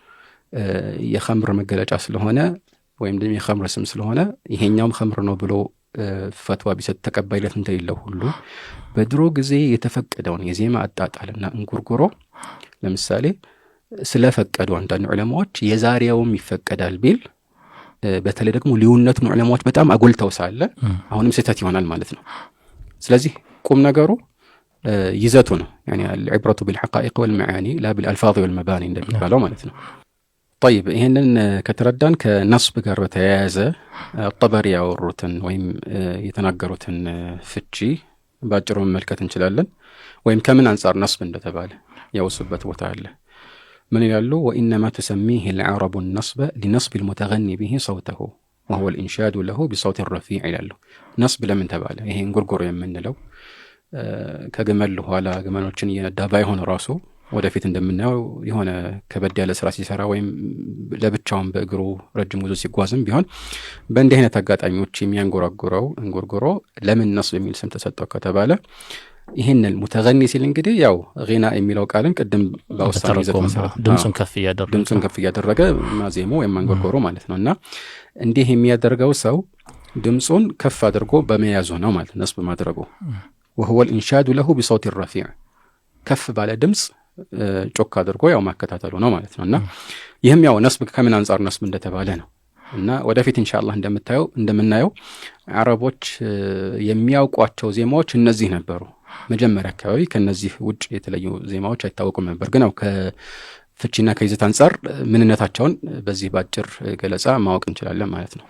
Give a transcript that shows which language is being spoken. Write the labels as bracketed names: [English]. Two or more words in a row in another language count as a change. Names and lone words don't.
[Amharic] የኸምር መገለጫ ስለሆነ ወይም ደግሞ የኸምር ስም ስለሆነ ይሄኛውም ኸምር ነው ብሎ ፈትዋ ቢሰጥ ተቀባይነት እንደሌለው ሁሉ በድሮ ጊዜ የተፈቀደውን የዜማ አጣጣልና እንጉርጉሮ ለምሳሌ ስለፈቀዱ አንዳንድ ዑለማዎች የዛሬውም ይፈቀዳል ቢል በተለይ ደግሞ ልዩነቱን ዑለማዎች በጣም አጎልተው ሳለ አሁንም ስህተት ይሆናል ማለት ነው። ስለዚህ ቁም ነገሩ ይዘቱ ነው [Arabic] يعني العبرة بالحقائق والمعاني لا بالألفاظ والمباني [Amharic] እንደሚባለው ማለት ነው። طيب ይሄንን ከተረዳን ከነስብ ጋር በተያያዘ ጠበሪ ያወሩትን ወይም የተናገሩትን ፍቺ ባጭሩ መመልከት እንችላለን። ወይም ከምን አንፃር ነስብ እንደተባለ ያወሱበት ቦታ አለ። [Arabic] من يقول وإنما تسميه العرب النصب لنصب المتغني به صوته وهو الإنشاد له بصوت الرفيع يقول نصب لمن تباله [Amharic] ይሄ እንጉርጉሮ የምንለው ከገመል ኋላ ገመኖችን እየዳባ ይሆን ራሱ ወደፊት እንደምናየው የሆነ ከበድ ያለ ስራ ሲሰራ ወይም ለብቻውን በእግሩ ረጅም ጉዞ ሲጓዝም ቢሆን በእንዲህ አይነት አጋጣሚዎች የሚያንጎራጉረው እንጉርጉሮ ለምን ነስብ የሚል ስም ተሰጠው ከተባለ ይሄንን ሙተገኒ ሲል እንግዲህ ያው ጊና የሚለው ቃልን ቀደም ባውሳው ይዘት መሰረት ድምፁን ከፍ እያደረገ ማዜሙ ወይም አንጎርጎሮ ማለት ነውና እንዲህ የሚያደርገው ሰው ድምፁን ከፍ አድርጎ በመያዙ ነው ማለት ነስብ ማድረጉ [Arabic] وهو الانشاد له بصوت الرفيع [Amharic] ከፍ ባለ ድምጽ ጮክ አድርጎ ያው ማከታተሉ ነው ማለት ነውና ይሄም ያው ነስብ ከምን አንፃር ነስብ እንደተባለ ነው እና ወደፊት ኢንሻአላህ እንደምናየው አረቦች የሚያውቋቸው ዜማዎች እነዚህ ነበሩ። መጀመሪያ አካባቢ ከነዚህ ውጭ የተለዩ ዜማዎች አይታወቁም ነበር። ግን ያው ከፍቺና ከይዘት አንፃር ምንነታቸውን በዚህ ባጭር ገለጻ ማወቅ እንችላለን ማለት ነው።